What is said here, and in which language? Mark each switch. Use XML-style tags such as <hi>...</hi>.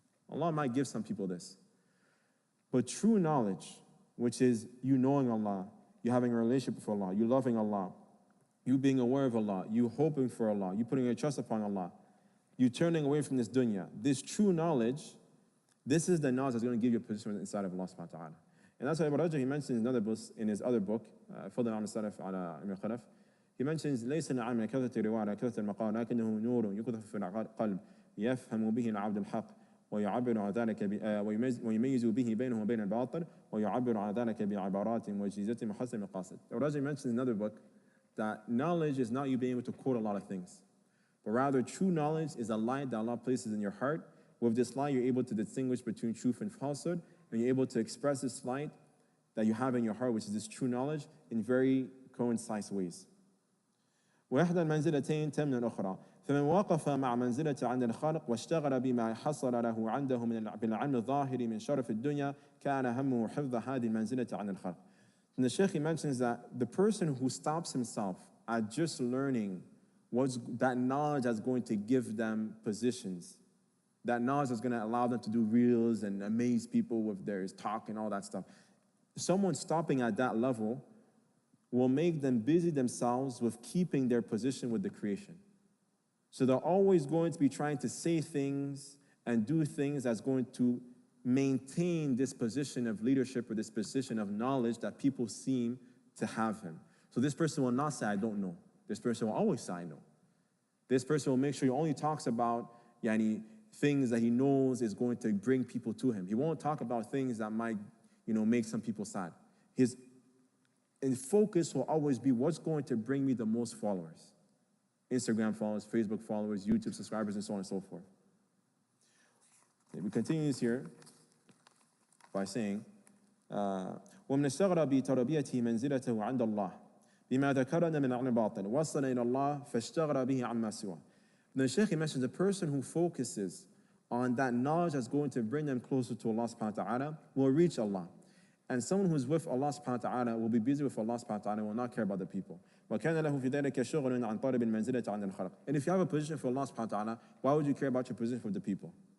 <en>Allah might give some people this. But true knowledge, which is you knowing Allah, you having a relationship with Allah, you loving Allah, you being aware of Allah, you hoping for Allah, you putting your trust upon Allah, you turning away from this dunya. This true knowledge, this is the knowledge that's going to give you a position inside of Allah subhanahu wa ta'ala. And that's why Ibn Rajab, he mentions</en> <ar>in his other book, Fadl al Salaf ala Ibn Khalaf, he mentions ليس العلم من كثرة الرواية على كثرة المقال لكنه نور يقذف في القلب يفهم به العبد الحق ويعبر عن ذلك ويميز به بينه وبين الباطل ويعبر عن ذلك بعبارات وجيزة محسن مقاصد.</ar> <en>Ibn Rajab mentions in another book that knowledge is not you being able to quote a lot of things, but rather true knowledge is a light that Allah places in your heart. With this light, you're able to distinguish between truth and falsehood, and you're able to express this light that you have in your heart, which is this true knowledge, in very concise ways.</en> <ar>وإحدى المنزلتين تمنع الأخرى فمن وقف مع منزلة عند الخلق واشتغل بما حصل له عنده بالعلم الظاهر من شرف الدنيا كان همه حفظ هذه المنزلة عند الخلق.</ar> <en>And the Shaykh, he mentions that the person who stops himself at just learning that knowledge that's going to give them positions, that knowledge that's going to allow them to do reels and amaze people with their talk and all that stuff. Someone stopping at that level will make them busy themselves with keeping their position with the creation. So they're always going to be trying to say things and do things that's going to maintain this position of leadership or this position of knowledge that people seem to have him. So this person will not say, I don't know. This person will always say, I know. This person will make sure he only talks about things that he knows is going to bring people to him. He won't talk about things that might make some people sad. His focus will always be what's going to bring me the most followers. Instagram followers, Facebook followers, YouTube subscribers, and so on and so forth. We continue this here by saying,</en> <ar>ومن اشتغل بتربيته منزلته عند الله بما ذكرنا من علم الباطن وصل إلى الله فاشتغل به عما سواه.</ar> <en>The Shaykh mentions a person who focuses on that knowledge that's going to bring them closer to Allah subhanahu wa ta'ala will reach Allah. And someone who's with Allah subhanahu wa ta'ala will be busy with Allah subhanahu wa ta'ala and will not care about the people.</en> <ar>وَكَانَ لَهُ فِي ذَلِكَ شُغْلٌ عَنْ طَالِبِ الْمَنزِلَةِ عَنْدَ الْخَلْقِ.</ar> <en>And if you have a position for Allah subhanahu wa ta'ala, why would you care about your position for the people?</en>